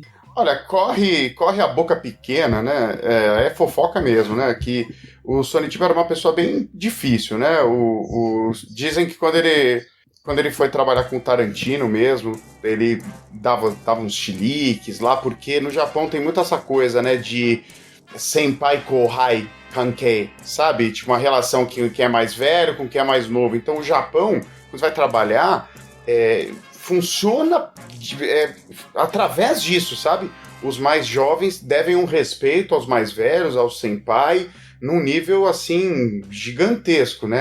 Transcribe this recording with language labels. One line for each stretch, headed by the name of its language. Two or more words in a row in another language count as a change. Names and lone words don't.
Portuguese: Olha, corre a boca pequena, né? É fofoca mesmo, né? Que o Sonishiba era uma pessoa bem difícil, né? Dizem que quando ele foi trabalhar com o Tarantino mesmo, ele dava uns chiliques lá, porque no Japão tem muito essa coisa, né? De
Japanese: 先輩後輩関係,
Portuguese: sabe? Tipo, uma relação que quem é mais velho com quem é mais novo. Então o Japão, quando vai trabalhar, funciona através disso, sabe? Os mais jovens devem um respeito aos mais velhos, aos senpai, num nível, assim, gigantesco, né?